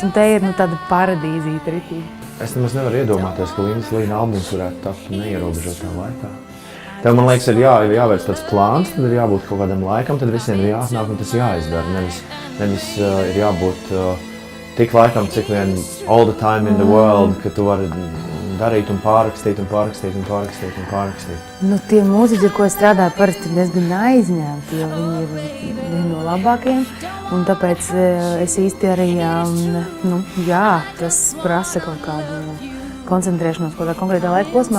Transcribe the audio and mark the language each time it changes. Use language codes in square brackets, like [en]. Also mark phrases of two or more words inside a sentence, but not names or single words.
[lv] Un te ir tāda paradīzīta ritība. Es nemaz nevaru iedomāties, ka Lindas Līna albums varētu tapt neierobežotā laikā. Tev, man liekas, ir jāveic tāds plāns, tad ir jābūt kaut kādam laikam, tad visiem ir jāatnāk un tas jāizdara. Nevis ir jābūt tik laikam, cik vien [en] all the time in the world, [lv] ka tu vari darīt un pārrakstīt. Tie mūziķi, ar ko es strādāju, parasti ir diezgan aizņemti, jo viņi ir vieni no labākajiem. Un tāpēc es īsti arī, tas prasa kaut kādu koncentrēšanos kaut kādā konkrētā laika posmā.